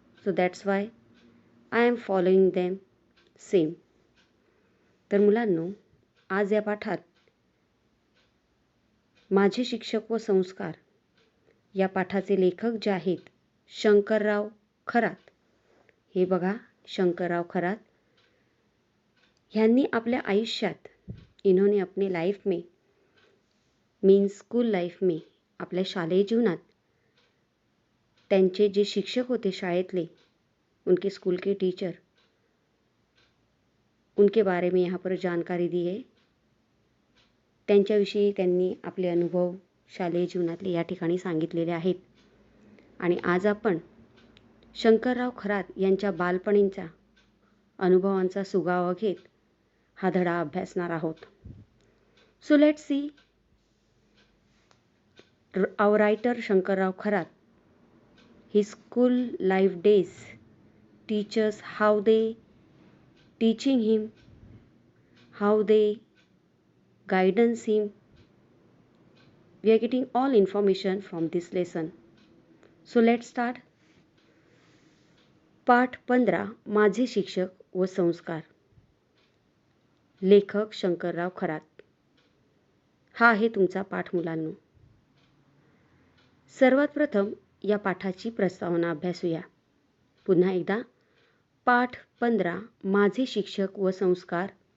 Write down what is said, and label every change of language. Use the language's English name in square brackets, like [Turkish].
[English] So that's why I am following them same. [Marathi] तर मुलांनो, आज या पाठात माझे शिक्षक व संस्कार या पाठाचे लेखक जे आहेत शंकरराव खरात. हे बघा, शंकरराव खरात ह्यांनी आपल्या आयुष्यात [Hindi] इन्होंने अपने लाइफ में [Marathi] मीन्स स्कूल लाइफ में, आपल्या शालेय जीवनात त्यांचे जे शिक्षक होते शाळेतले, [Hindi] उनके स्कूल के टीचर, उनके बारे में यहाँ पर जानकारी दी है. [Marathi] त्यांच्याविषयी त्यांनी आपले अनुभव शालेय जीवनातले या ठिकाणी सांगितलेले आहेत. आणि आज आपण शंकरराव खरात यांच्या बालपणींचा अनुभवांचा सुगावा घेत हा धडा अभ्यासणार आहोत. [English] So let's see our writer Shankarrao Kharat. His school life days teach us how they teaching him, how they guidance him. We are getting all information from this lesson. So let's start. [Marathi] पाठ 15 माझे शिक्षक व संस्कार. लेखक शंकरराव खरात. हा आहे तुमचा पाठ मुलांनो. सर्वात प्रथम या पाठाची प्रस्तावना अभ्यासूया. पुन्हा एकदा, पाठ 15 माझे शिक्षक व संस्कार.